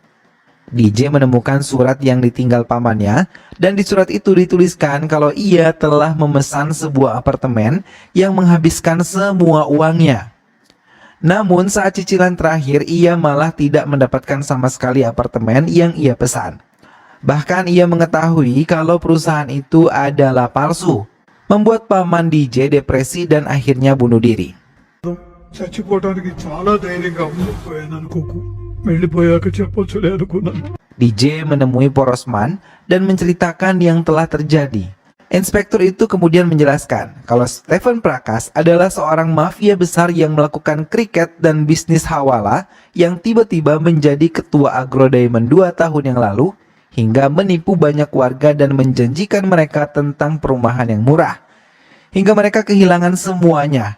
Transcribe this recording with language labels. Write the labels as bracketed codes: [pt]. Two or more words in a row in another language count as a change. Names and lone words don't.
[id] DJ menemukan surat yang ditinggal pamannya, dan di surat itu dituliskan kalau ia telah memesan sebuah apartemen yang menghabiskan semua uangnya. Namun saat cicilan terakhir, ia malah tidak mendapatkan sama sekali apartemen yang ia pesan. Bahkan ia mengetahui kalau perusahaan itu adalah palsu, membuat paman DJ depresi dan akhirnya bunuh diri. [te] చచ్చిపోవడానికి చాలా ధైర్యంగా ఉండిపోయాను అనుకోకు వెళ్ళిపోయాక చెప్పొచ్చులే అనుకున్నాను. [id] DJ menemui Porosman dan menceritakan yang telah terjadi. Inspektur itu kemudian menjelaskan kalau Stephen Prakas adalah seorang mafia besar yang melakukan kriket dan bisnis hawala yang tiba-tiba menjadi ketua Agro Diamond 2 tahun yang lalu hingga menipu banyak warga dan menjanjikan mereka tentang perumahan yang murah hingga mereka kehilangan semuanya.